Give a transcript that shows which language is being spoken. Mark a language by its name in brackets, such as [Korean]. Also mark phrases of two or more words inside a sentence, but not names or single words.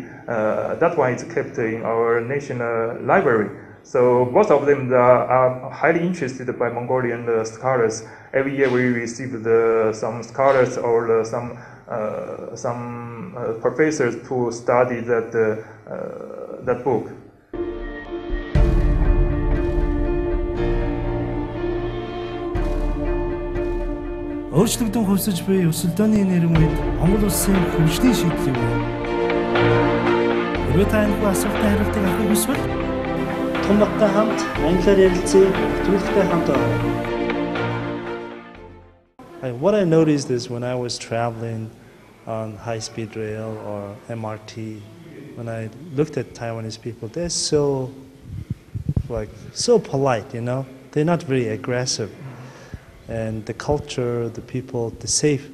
[English] That one is kept in our National Library. So both of them are highly interested by Mongolian scholars. Every year we receive some scholars or some professors to study that book. [Mongolian] Өөрчлөгдөн хувьсаж буй өсөлтөөний нэрийн үед Монгол улсын хөгжлийн шийдэл юу? Хэрвээ та энэ асуултанд хариултыг авахыг хүсвэл Отгонбаттай хамт англиар ярилцъя нэвтрүүлэгтэй хамт байна. [English] What I noticed is when I was traveling on high-speed rail or MRT, when I looked at Taiwanese people, they're so polite, you know. they're not very aggressive, and the culture, the people, the safe.